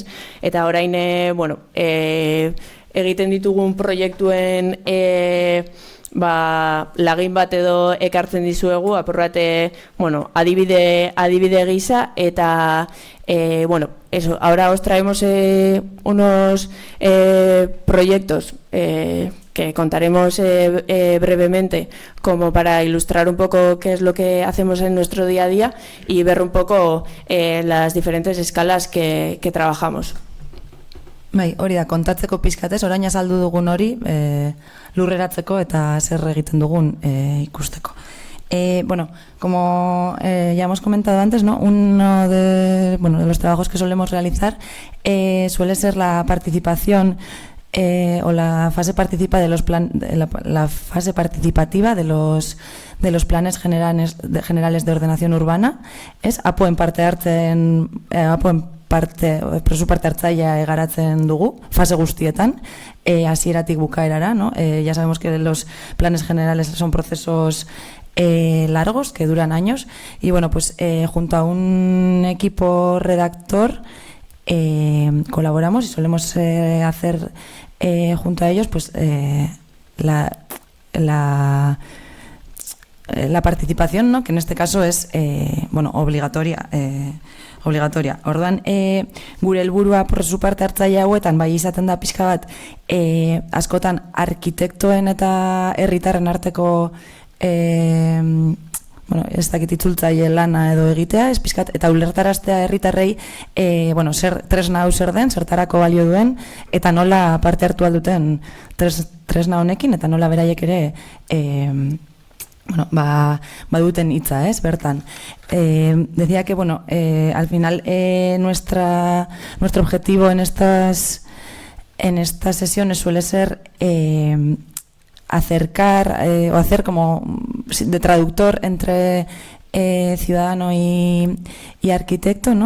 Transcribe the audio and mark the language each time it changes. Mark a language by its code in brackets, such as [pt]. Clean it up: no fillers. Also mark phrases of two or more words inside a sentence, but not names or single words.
[eu] Eta orain egiten ditugun proiektuen lagin bat edo ekartzen dizuegu, apur bat adibide gisa, eta [es] ahora os traemos unos proyectos que contaremos brevemente como para ilustrar un poco qué es lo que hacemos en nuestro día a día y ver un poco las diferentes escalas que trabajamos. [eu] Bai, hori da, kontatzeko pizkatez, orain azaldu dugun hori lurreratzeko eta zer egiten dugun ikusteko. [es] Bueno, como ya hemos comentado antes, ¿no? Uno de los trabajos que solemos realizar suele ser la participación o la fase participativa de los planes generales de ordenación urbana. [eu] Apoen parte hartzailea garatzen dugu, fase guztietan, hasieratik bukaerara, [es] ¿no? Ya sabemos que los planes generales son procesos largos, que duran años, y bueno, pues junto a un equipo redactor colaboramos y solemos hacer junto a ellos pues la participación, ¿no? Que en este caso es obligatoria. [eu] Orduan, gure helburua prozesu parte hartzaile hauetan bai izaten da pixka bat askotan arkitektoen eta herritarren arteko ez dakit itzultzaile lana edo egitea, ez pixkat, eta ulertaraztea herritarrei tresna hau zer den, zertarako balio duen, eta nola parte hartu alduten tresna honekin, eta nola beraiek ere baduten hitza, bertan. [es] Decía que, al final nuestro objetivo en estas sesiones suele ser acercar o hacer como de traductor entre ciudadano y arquitecto, ¿no?